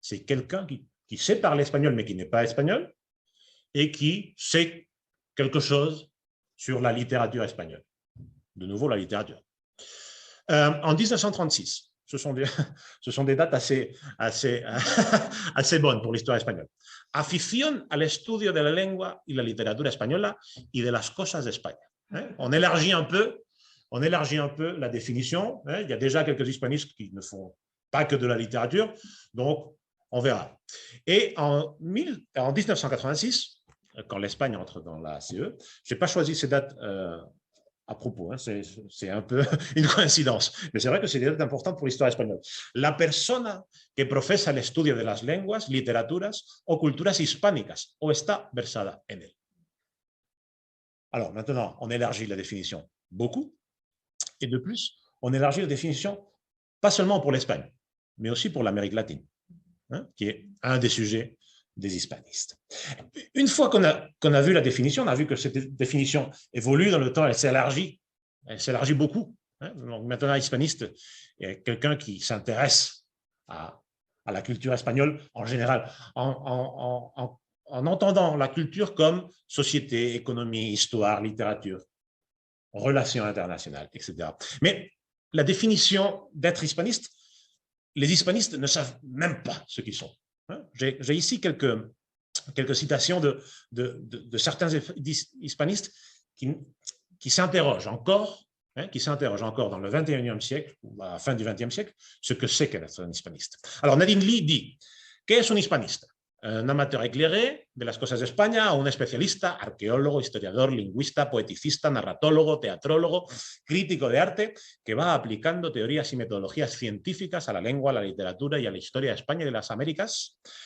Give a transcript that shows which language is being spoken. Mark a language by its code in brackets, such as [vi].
[fr] C'est quelqu'un qui sait parler espagnol, mais qui n'est pas espagnol, et qui sait quelque chose sur la littérature espagnole. de nouveau la littérature. En 1936, ce sont des dates assez bonnes pour l'histoire espagnole. [es] Afición al estudio de la lengua y la literatura española y de las cosas de España. [fr] On élargit un peu la définition. Il y a déjà quelques hispanistes qui ne font pas que de la littérature, donc on verra. Et en 1986, quand l'Espagne entre dans la CE, je n'ai pas choisi ces dates à propos, c'est un peu une coïncidence, mais c'est vrai que c'est des dates importantes pour l'histoire espagnole. [es] La persona que profesa el estudio de las lenguas, literaturas o culturas hispánicas o está versada en él. [fr] Alors maintenant, on élargit la définition beaucoup, et de plus, on élargit la définition pas seulement pour l'Espagne, mais aussi pour l'Amérique latine, qui est un des sujets des hispanistes. Une fois qu'on a vu la définition, on a vu que cette définition évolue dans le temps, elle s'élargit beaucoup. Donc maintenant, hispaniste est quelqu'un qui s'intéresse à la culture espagnole en général, en entendant la culture comme société, économie, histoire, littérature, relations internationales, etc. Mais la définition d'être hispaniste, les hispanistes ne savent même pas ce qu'ils sont. J'ai ici quelques citations de certains hispanistes qui s'interrogent encore dans le 21e siècle, ou à la fin du 20e siècle, ce que c'est qu'être un hispaniste. Alors Nadine Lee dit, [es] ¿qué es un hispanista? Un amateur éclairé de las cosas de España, un especialista, arqueólogo, historiador, lingüista, poeticista, narratólogo, teatrólogo, crítico de arte, que va aplicando teorías y metodologías científicas a la lengua, a la literatura y a la historia de España y de las Américas.